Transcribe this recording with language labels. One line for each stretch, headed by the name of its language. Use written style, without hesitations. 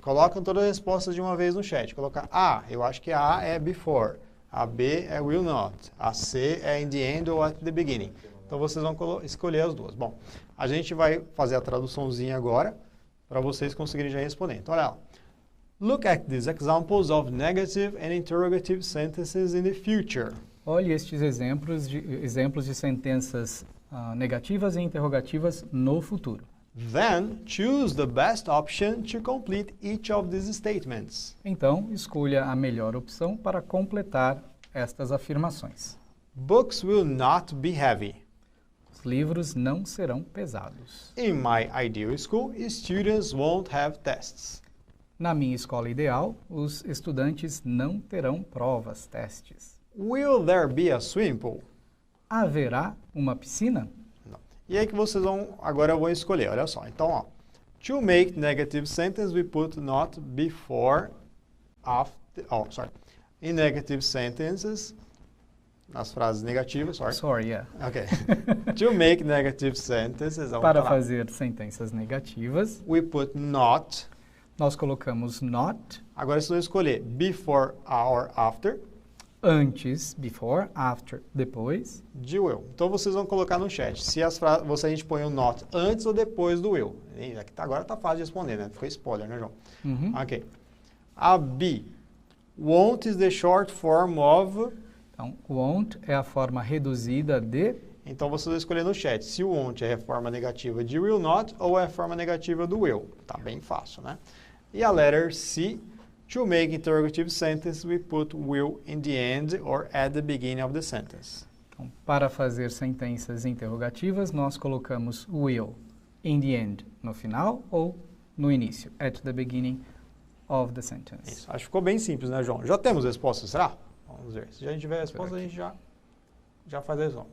Portuguese: Colocam todas as respostas de uma vez no chat. Colocar A, eu acho que a A é before, a B é will not, a C é
English: in the end
Portuguese: ou
English: at the beginning.
Portuguese: Então vocês vão escolher as duas. Bom, a gente vai fazer a traduçãozinha agora para vocês conseguirem já responder. Então olha lá.
English: Look at these examples of negative and interrogative sentences in the future.
Portuguese: Olhe estes exemplos de sentenças negativas e interrogativas no futuro.
English: Then, choose the best option to complete each of these statements.
Portuguese: Então, escolha a melhor opção para completar estas afirmações.
English: Books will not be heavy.
Portuguese: Os livros não serão pesados.
English: In my ideal school, students won't have tests.
Portuguese: Na minha escola ideal, os estudantes não terão provas, testes.
English: Will there be a swimming pool?
Portuguese: Haverá uma piscina? E aí que vocês vão, agora eu vou escolher, olha só. Então, ó,
English: to make negative sentence, we put not before, after, in negative sentences,
Portuguese: nas frases negativas,
English: Sorry, yeah. Ok. To make negative sentences,
Portuguese: Para fazer sentenças negativas,
English: we put not.
Portuguese: Nós colocamos not. Agora vocês vão escolher
English: before or after.
Portuguese: Antes, before, after, depois. De will. Então vocês vão colocar no chat se a gente põe o not antes ou depois do will. Agora tá fácil de responder, né? Ficou spoiler, né, João? Uhum. Ok. A B.
English: Won't is the short form of...
Portuguese: Então, won't é a forma reduzida de... Então vocês vão escolher no chat se o won't é a forma negativa de will not ou é a forma negativa do will. Tá bem fácil, né? E a
English: letter C. To make interrogative sentence, we put will in the end or at the beginning of the sentence.
Portuguese: Então, para fazer sentenças interrogativas, nós colocamos
English: will in the end
Portuguese: no final ou no início,
English: at the beginning of the sentence.
Portuguese: Isso. Acho que ficou bem simples, né, João? Já temos resposta, será? Vamos ver. Se a gente tiver a resposta, a gente já faz a resposta.